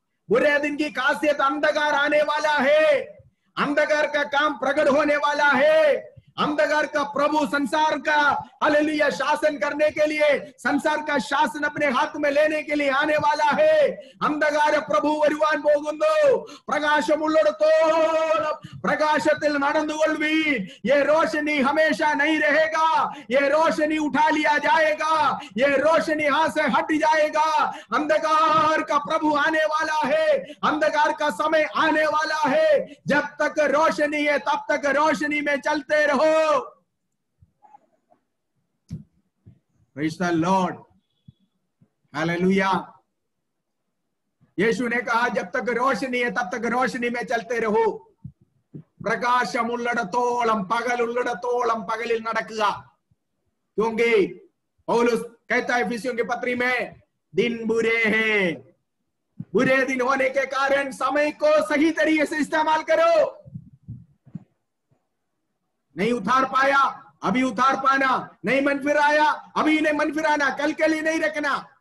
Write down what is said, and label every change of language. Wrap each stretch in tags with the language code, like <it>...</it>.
<hi>बुरे दिन की खासियत अंधकार आने वाला है, अंधकार का काम प्रकट होने वाला है। अंधकार का प्रभु संसार का हालेलुया शासन करने के लिए, संसार का शासन अपने हाथ में लेने के लिए आने वाला है। अंधकार प्रभु</hi> <ml>വരുവാൻ പോകുന്നു. പ്രകാശമുള്ളിടത്തോളം പ്രകാശത്തിൽ നടന്നുകൊള്ളുവീൻ.</ml> <hi>ये रोशनी हमेशा नहीं रहेगा, ये रोशनी उठा लिया जाएगा, ये रोशनी यहां से हट जाएगा। अंधकार का प्रभु आने वाला है, अंधकार का समय आने वाला है। जब तक रोशनी है तब तक रोशनी में चलते रहो।</hi> <en>Praise the Lord. Hallelujah.</en> <hi>यीशु ने कहा जब तक रोशनी है तब तक रोशनी में चलते रहो.</hi> <ml>പ്രകാശമുള്ളിടത്തോളം പകലുള്ളിടത്തോളം പകലിൽ നടക്കുക.</ml> <hi>क्योंकि पौलुस कहता है इफिसियों की पत्री में दिन बुरे हैं, बुरे दिन होने के कारण समय को सही तरीके से इस्तेमाल करो। नहीं उतार पाया अभी उतार पाना, नहीं मन फिर आया अभी नहीं मन फिराना, कल के लिए नहीं रखना।</hi>